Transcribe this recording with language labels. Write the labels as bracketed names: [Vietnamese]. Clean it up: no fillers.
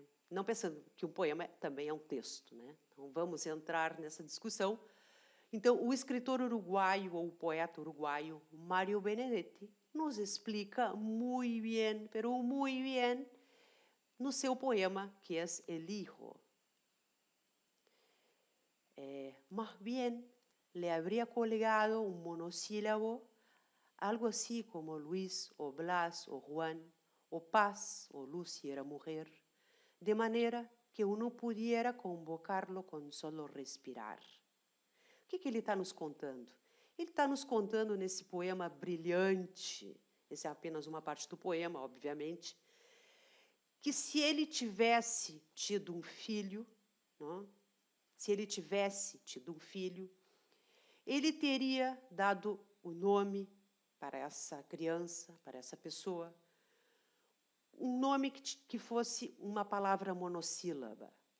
[Portuguese] Não pensando que um poema também é um texto, né? Então, vamos entrar nessa discussão. Então, o escritor uruguaio, ou o poeta uruguaio, Mario Benedetti, nos explica muito bem, pero muito bem, no seu poema, que é El Hijo. [Spanish] Más bien, le habría colgado un monosílabo, algo así como Luis, o Blas, o Juan, o Paz, o Luz si era mujer, de manera que uno pudiera convocarlo con solo respirar. [Portuguese] O que ele está nos contando? Ele está nos contando nesse poema brilhante, essa é apenas uma parte do poema, obviamente, que se ele tivesse tido um filho, não? Se ele tivesse tido um filho, ele teria dado o nome para essa criança, para essa pessoa, um nome que fosse uma palavra monossílaba.